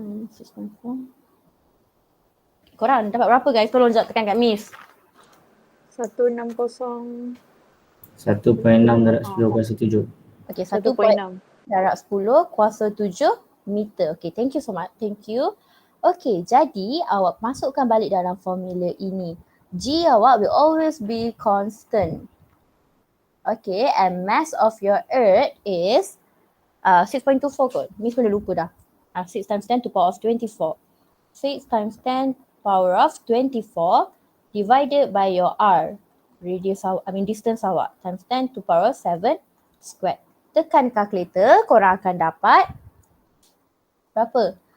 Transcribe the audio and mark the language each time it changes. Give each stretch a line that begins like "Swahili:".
Malay: 6.4. Korang dapat berapa guys? Tolong jap tekan kat Miss. 160. 1.6 darab 10 kuasa 7.
English: Okay, 1.6.
Malay: darab 10 kuasa 7 meter.
English: Okay, thank you so much. Thank you.
Malay: Okay, jadi awak masukkan balik dalam formula ini.
English: G awak will always be constant. Okay, and mass of your Earth is 6.24 kot.
Malay: Miss pun dah lupa dah.
English: 6 times 10 to power of 24. 6 times 10 power of 24 divided by your R. Radius awak, distance awak. Times 10 to power 7 squared.
Malay: Tekan kalkulator, korang akan dapat berapa?